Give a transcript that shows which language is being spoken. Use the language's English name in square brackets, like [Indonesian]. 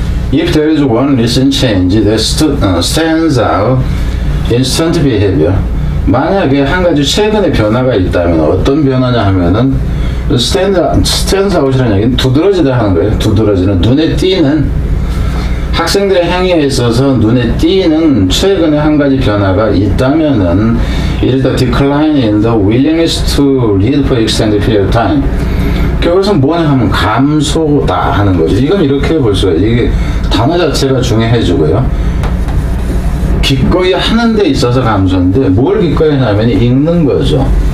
[English] If there is one recent change that stands out in student behavior, [Korean] 만약에 한 가지 최근의 변화가 있다면 어떤 변화냐 하면은 stands out이라는 얘기는 두드러지다 하는 거예요. 두드러지는, 눈에 띄는, 학생들의 행위에 있어서 눈에 띄는 최근에 한 가지 변화가 있다면은 [English] it is the decline in the willingness to read for extended period of time. [Korean] 그것은 뭐냐 하면 감소다 하는 거죠. 이건 이렇게 볼 수가 있어요. 이게 단어 자체가 중요해지고요. 기꺼이 하는 데 있어서 감소인데, 뭘 기꺼이 하냐면 읽는 거죠.